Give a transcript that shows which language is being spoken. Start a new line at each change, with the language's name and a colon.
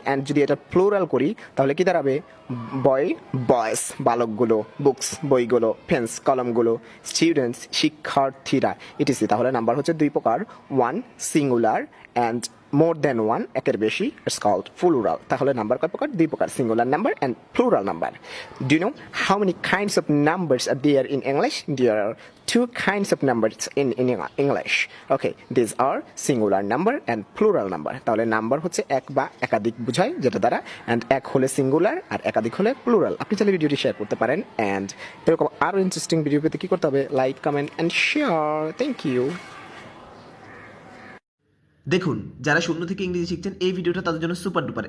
Bangla: And যদি এটা plural করি তাহলে কি দাঁড়াবে? বয়েস, বালকগুলো, বুকস, বইগুলো, পেন্স, কলমগুলো, স্টুডেন্টস, শিক্ষার্থীরা, ইটিসি। তাহলে নাম্বার হচ্ছে দুই প্রকার,
English: one singular and more than one,
Bangla: একের বেশি,
English: It's called plural.
Bangla: তাহলে নাম্বার কয় প্রকার? দুই প্রকার,
English: Singular number and plural number. Do you know how many kinds of numbers are there in English? There are two kinds of numbers in English. Okay, these are singular number and plural number.
Bangla: তাহলে number হচ্ছে এক বা একাধিক বোঝায়, যেটা দ্বারা and এক হলে সিঙ্গুলার আর একাধিক হলে প্লুরাল। আপনি চাইলে ভিডিওটি শেয়ার করতে পারেন। and এরকম আরো ইন্টারেস্টিং ভিডিও পেতে কি করতে হবে?
English: Like, comment and share. Thank you.
Bangla: দেখুন, যারা শূন্য থেকে ইংরেজি শিখছেন এই ভিডিওটা তাদের জন্য সুপার ডুপার।